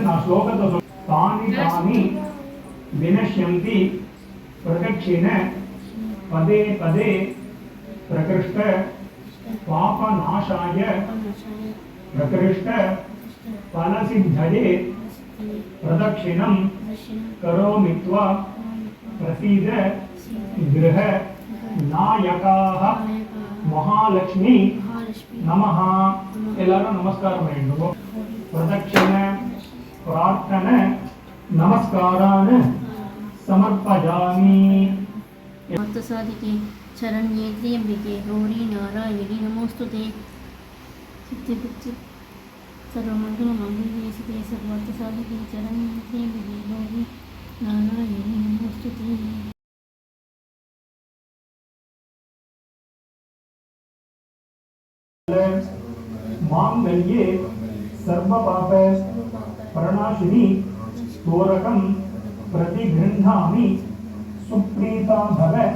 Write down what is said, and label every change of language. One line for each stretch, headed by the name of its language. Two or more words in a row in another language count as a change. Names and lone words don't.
Tamil: நான் ஸ்லோகத்தை
Sanskrit: तानि तानि विनश्यन्ति प्रदक्षिण पदे पदे प्रकृष्ट पापनाशाय प्रकृष्ट फलसिद्धये प्रदक्षिणं करोमित्वा प्रसीद ग्रह नायकाः महालक्ष्मी नमः.
Tamil: எல்லாரும் நமஸ்காரம் பண்ணிடுவோம்.
Sanskrit: प्रदक्षिण प्रार्थना नमस्कारान् समर्पयामि. साधिके शरण्ये त्र्यम्बिके गौरी नारायणी नमोस्तुते सिद्धिबुद्धि सर्वमङ्गलमाङ्गल्ये शिवे सर्वार्थसाधिके शरण्ये त्र्यम्बिके गौरी नारायणी नमोस्तुते. माङ्गल्ये सर्वपाप प्रणाशिनी तोरकं प्रतिगृह्णामि सुप्रीता भव